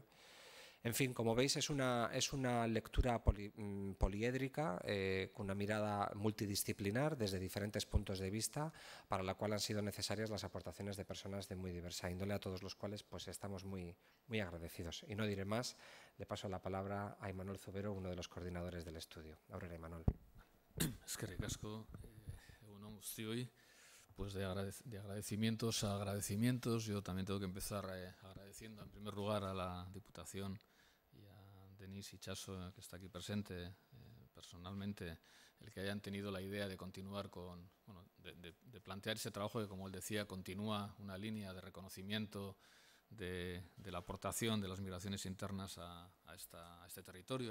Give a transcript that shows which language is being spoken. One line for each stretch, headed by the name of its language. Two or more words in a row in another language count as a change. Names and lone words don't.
Spanish: En fin, como veis, es una lectura poliédrica, con una mirada multidisciplinar desde diferentes puntos de vista, para la cual han sido necesarias las aportaciones de personas de muy diversa índole, a todos los cuales pues estamos muy agradecidos. Y no diré más, le paso la palabra a Imanol Zubero, uno de los coordinadores del estudio. Ahora, Imanol.
Basque: Eskerrik asko, egun on guztioi.
Spanish: Pues de agradecimientos a agradecimientos, yo también tengo que empezar agradeciendo en primer lugar a la Diputación y a Denise Itxaso, que está aquí presente, personalmente, el que hayan tenido la idea de continuar con, bueno, de plantear ese trabajo que, como él decía, continúa una línea de reconocimiento de la aportación de las migraciones internas a este territorio, a